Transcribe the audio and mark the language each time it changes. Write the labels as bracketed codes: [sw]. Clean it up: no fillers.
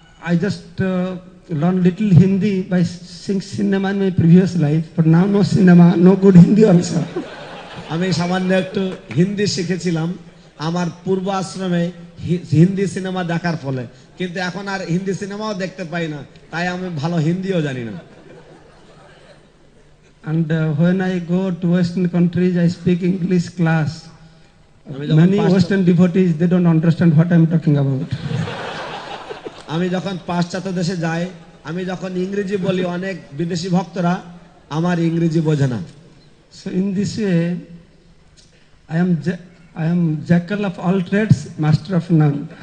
[en] I just learned little Hindi by seeing cinema in my previous life, but now no cinema, no good Hindi also. [bn] আমি সামান্য একটু হিন্দি শিখেছিলাম আমার পূর্ব আশ্রমে Hindi cinema দেখার ফলে, কিন্তু এখন আর হিন্দি সিনেমাও দেখতে পাই না, তাই আমি ভালো হিন্দিও জানি না। [en] And when I go to Western countries, I speak English class. Many Western devotees, they don't understand what I'm talking about. [bn] আমি যখন পাশ্চাত্য দেশে যাই, আমি যখন ইংরেজি বলি, অনেক বিদেশি ভক্তরা আমার ইংরেজি বোঝে না। [en] So in this way, I am jackal of all trades, master of none.